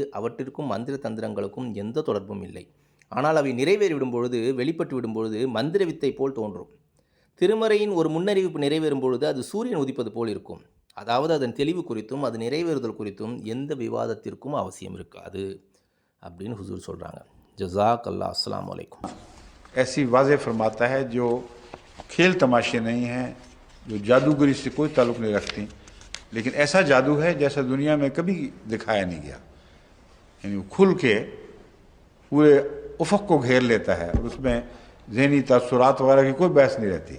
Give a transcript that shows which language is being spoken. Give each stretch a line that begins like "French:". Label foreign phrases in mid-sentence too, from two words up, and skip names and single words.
Tamil: அவற்றிற்கும் மந்திர தந்திரங்களுக்கும் எந்த தொடர்பும் இல்லை. ஆனால் அவை நிறைவேறிவிடும் பொழுது, வெளிப்பட்டு விடும் பொழுது மந்திர வித்தை போல் தோன்றும். திருமறையின் ஒரு முன்னறிவிப்பு நிறைவேறும் பொழுது அது சூரியன் உதிப்பது போல் இருக்கும். அதாவது அதன் தெளிவு குறித்தும் அது நிறைவேறுதல் குறித்தும் எந்த விவாதத்திற்கும் அவசியம் இருக்காது அப்படின்னு ஹுசூர் சொல்கிறாங்க.
Arabic: جزاك الله. السلام عليكم.
Urdu: ایسی واضح فرماتا ہے جو کھیل تماشے نہیں ہیں، جو جادوگری سے کوئی تعلق نہیں رکھتی، لیکن ایسا جادو ہے جیسا دنیا میں کبھی دکھایا نہیں گیا. یعنی وہ کھل کے پورے افق کو گھیر لیتا ہے اور اس میں ذہنی تاثرات وغیرہ کی کوئی بحث نہیں رہتی.